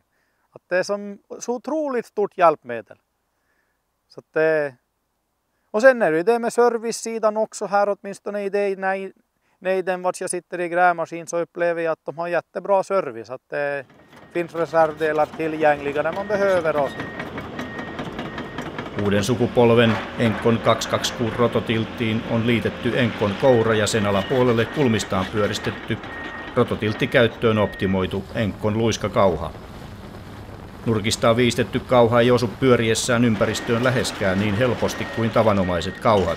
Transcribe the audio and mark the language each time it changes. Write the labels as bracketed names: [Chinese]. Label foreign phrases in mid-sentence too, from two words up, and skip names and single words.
[Swedish] Att det är som så otroligt stort hjälpmedel. Så att det, och sen är det ju det med servicesidan också här, åtminstone i det, nej, den vart jag sitter i grävmaskin, så upplever jag att de har jättebra service. Att det finns reservdelar tillgängliga när man behöver. [Finnish] Uuden sukupolven Enkon 226 rototilttiin on liitetty Enkon koura ja sen alapuolelle kulmistaan pyöristetty rototilttikäyttöön optimoitu Enkon luiskakauha. Nurkista viistetty kauha ei osu pyöriessään ympäristöön läheskään niin helposti kuin tavanomaiset kauhat.